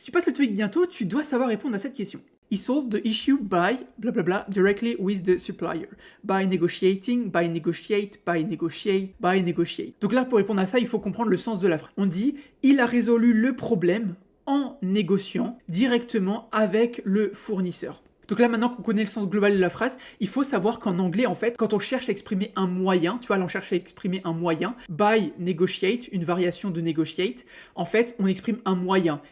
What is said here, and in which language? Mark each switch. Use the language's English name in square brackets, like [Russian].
[French] tu passes le TOEIC bientôt, tu dois savoir répondre à cette question. [English] He solved the issue by blablabla directly with the supplier. By negotiating, by negotiate, by negotiate, by negotiate. [French] Donc là, pour répondre à ça, il faut comprendre le sens de la phrase. On dit il a résolu le problème en négociant directement avec le fournisseur. Donc là, maintenant qu'on connaît le sens global de la phrase, il faut savoir qu'en anglais, en fait, quand on cherche à exprimer un moyen, tu vois, là on cherche à exprimer un moyen, [English] by negotiate, [French] une variation de negotiate, en fait, on exprime un moyen.